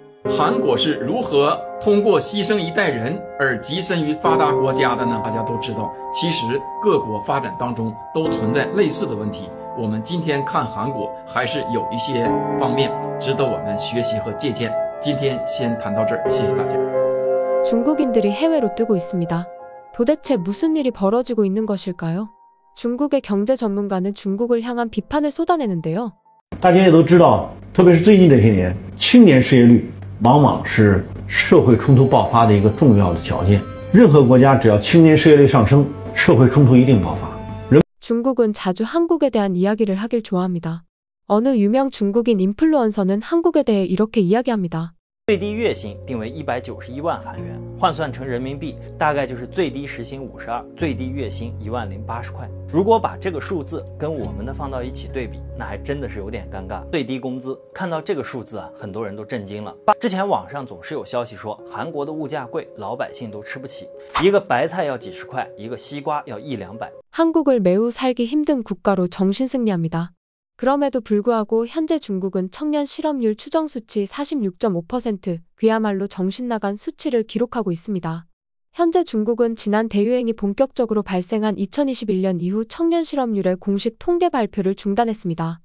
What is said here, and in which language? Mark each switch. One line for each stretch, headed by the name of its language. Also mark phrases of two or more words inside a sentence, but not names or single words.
Chinese: 韩国是如何通过牺牲一代人而跻身于发达国家的呢？大家都知道，其实各国发展当中都存在类似的问题。我们今天看韩国，还是有一些方面值得我们学习和借鉴。今天先谈到这儿，谢谢大家。
Korean: 중국인들이 해외로 뜨고 있습니다. 도대체 무슨 일이 벌어지고 있는 것일까요? 중국의 경제 전문가는 중국을 향한 비판을 쏟아내는데요.
Chinese: 大家也都知道，特别是最近这些年，青年失业率往往是社会衝突爆发的一个重要的条件。任何国家只要青年失业率上升，社会冲突一定爆发。
Korean: 중국은 자주 한국에 대한 이야기를 하길 좋아합니다. 어느 유명 중국인 인플루언서는 한국에 대해 이렇게 이야기합니다.
Chinese: 最低月薪定为191万韩元，换算成人民币，大概就是最低时薪52，最低月薪10080块。如果把这个数字跟我们的放到一起对比，那还真的是有点尴尬。最低工资，看到这个数字啊，很多人都震惊了。之前网上总是有消息说，韩国的物价贵，老百姓都吃不起，一个白菜要几十块，一个西瓜要100~200。
Korean: 한국을 매우 살기 힘든 국가로 정신승리합니다. 그럼에도 불구하고 현재 중국은 청년 실업률 추정 수치 46.5%, 그야말로 정신나간 수치를 기록하고 있습니다. 현재 중국은 지난 대유행이 본격적으로 발생한 2021년 이후 청년 실업률의 공식 통계 발표를 중단했습니다.